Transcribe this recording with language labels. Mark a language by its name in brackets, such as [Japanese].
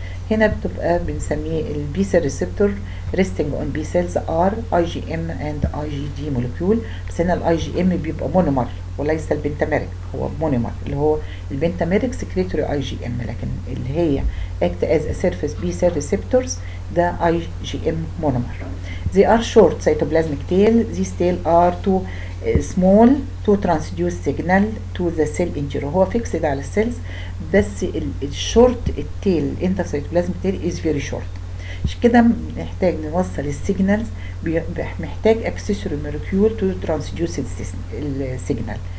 [Arabic] هنا بتبقى بنسميه [English] البي cell receptor resting on B cells are IgM and IgD molecule. [Arabic] بس هنا الاي جي ام بيبقى مونومر وليس البنتاميريك، هو مونومر اللي هو البنتاميريك سكريتوري IgM، لكن اللي هي [English] act as a surface B cell receptors [Arabic] ده IgM monomer. [English] They are short cytoplasmic tail. These tail are too small to transduce signal to the cell interior. هو fixed على السيلز بس الشورت التيل intracytoplasmic tail is very short. [Arabic] عشان كده محتاج نوصل [English] السيجنالز، محتاج accessory molecule to transduce السيجنال.